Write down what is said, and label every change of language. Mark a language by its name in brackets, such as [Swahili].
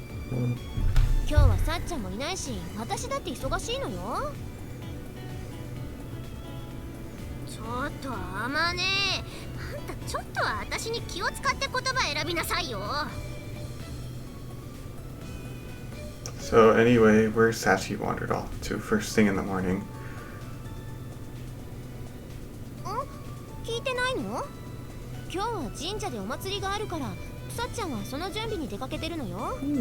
[Japanese] 今日はさっちゃんもいないし私だって忙しいのよ。ちょっとあまねえ、あんたちょっとは私に気を使って言葉選びなさいよ。 [English] So anyway, where Sachi wandered off to first thing in the morning. [Japanese] 聞いてないの？今日は神社でお祭りがあるからさっちゃんはその準備に出かけてるのよ。